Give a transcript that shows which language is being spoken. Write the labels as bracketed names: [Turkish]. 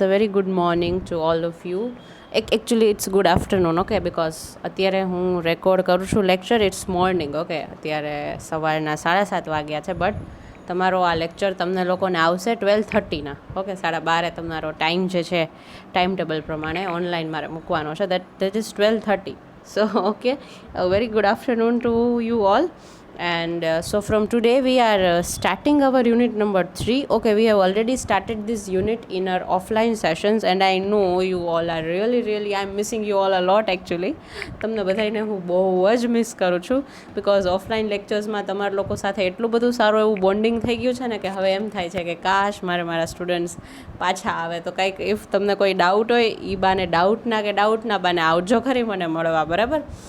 [English] A very good morning to all of you. Actually, it's good afternoon, okay? [Gujarati] Because અત્યારે હું record કરું છું lecture. [English] It's morning, okay? [Gujarati] અત્યારે સવારના 7:30 વાગ્યા છે, બટ તમારો આ લેક્ચર તમને લોકોને આવશે 12:30ના, ઓકે? 12:30 તમારો ટાઈમ જે છે ટાઈમ ટેબલ પ્રમાણે ઓનલાઈન મારે મૂકવાનો છે. [English] That is 12:30. So, okay, a very good afternoon to you all. And so from today we are starting our unit number 3. Okay, we have already started this unit in our offline sessions, and I know you all are really I'm missing you all a lot actually. [Gujarati] તમને બધાને હું બહુ જ miss કરું છું, because offline લેક્ચર્સમાં તમારા લોકો સાથે એટલું બધું સારું એવું બોન્ડિંગ થઈ ગયું છે ને કે હવે એમ થાય છે કે કાશ મારા સ્ટુડન્ટ્સ પાછા આવે તો કંઈક ઇફ તમને કોઈ ડાઉટ હોય એ બાને ડાઉટના બાને આવજો ખરી મને મળવા, બરાબર?